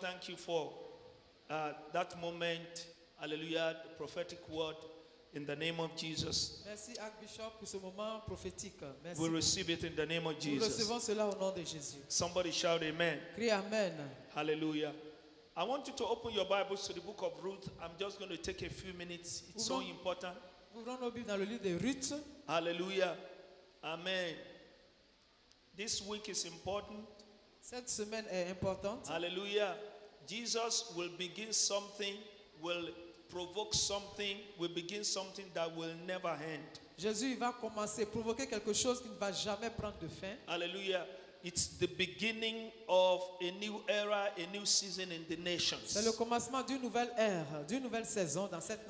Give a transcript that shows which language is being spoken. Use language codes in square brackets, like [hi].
[en] Thank you for that moment. Hallelujah. The prophetic word in the name of Jesus. [fr] Merci, Archbishop, pour ce moment prophétique. Merci. [en] We receive it in the name of [fr] Nous [en] Jesus. [fr] recevons cela au nom de Jésus. [en] Somebody shout amen. [fr] Crie Amen. [en] Hallelujah. I want you to open your Bibles to the book of Ruth. I'm just going to take a few minutes. It's so important. [fr] Ouvrons nos Bibles dans le livre de Ruth. [en] Hallelujah. Amen. This week is important. [fr] Cette semaine est importante. [en] Hallelujah. Jesus will begin something, will provoke something, will begin something that will never end. [fr] Jésus va commencer, provoquer quelque chose qui ne va jamais prendre de fin. [en] Hallelujah. It's the beginning of a new era, a new season in the nations. [fr] C'est le commencement d'une nouvelle ère, d'une nouvelle saison dans cette